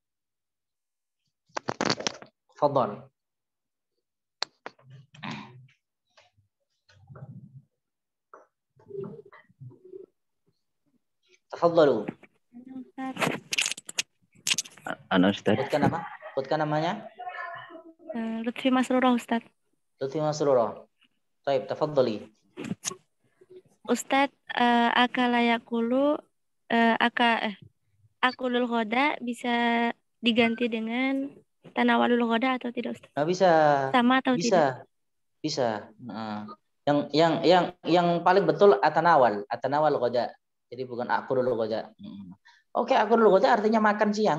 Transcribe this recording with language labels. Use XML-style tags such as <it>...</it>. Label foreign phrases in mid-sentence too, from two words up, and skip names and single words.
<ar>فضل. تفضلوا. أنا أستاذ.</ar> <id>Sebutkan namanya. Lutfi Masrurah Ustaz. Lutfi Masrurah. Baik,</id> <ar>tafadhali.</ar> <id>Ustaz,</id> <ar>أكل يأكل أكل الغداء</ar> <id>bisa diganti dengan</id> <ar>تناول الغداء</ar> <id>atau tidak Ustaz? Nggak bisa. Sama atau tidak? Bisa. Yang paling betul</id> <ar>التناول الغداء.</ar> <id>Jadi bukan</id> <ar>أكل الغداء.</ar> <id>Oke,</id> <ar>أكل الغداء</ar> <id>artinya makan siang.</id>